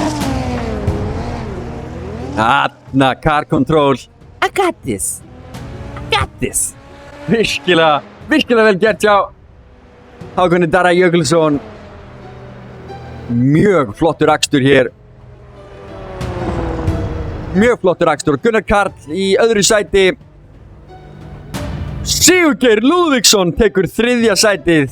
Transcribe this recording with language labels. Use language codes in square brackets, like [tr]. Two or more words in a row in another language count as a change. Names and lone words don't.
[is] Þarna, [en] car control. I got this. [is] sætið. Virkilega vel gert hjá Hákoni Darra Jökulsson. Mjög flottur akstur hér. Gunnar Karl í öðru sæti. Sigurgeir Lúðvíksson tekur þriðja sætið.